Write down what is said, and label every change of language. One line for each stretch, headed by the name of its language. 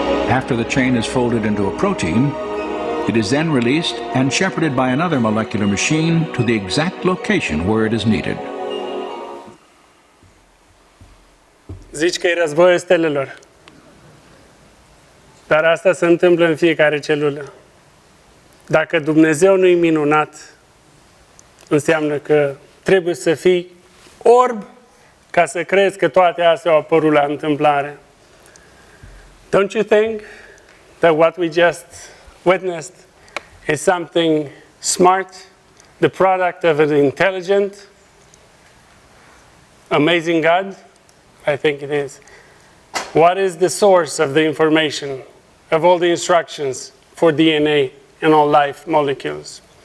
English: After the chain is folded into a protein, it is then released and shepherded by another molecular machine to the exact location where it is needed.
Romanian: Zici că e războiul stelelor. Dar asta se întâmplă în fiecare celulă. Dacă Dumnezeu nu-i minunat, înseamnă că trebuie să fii orb ca să crezi că toate astea au apărut la întâmplare.
English: Don't you think that what we just witnessed is something smart, the product of an intelligent, amazing God? I think it is. What is the source of the information, of all the instructions for DNA and all life molecules?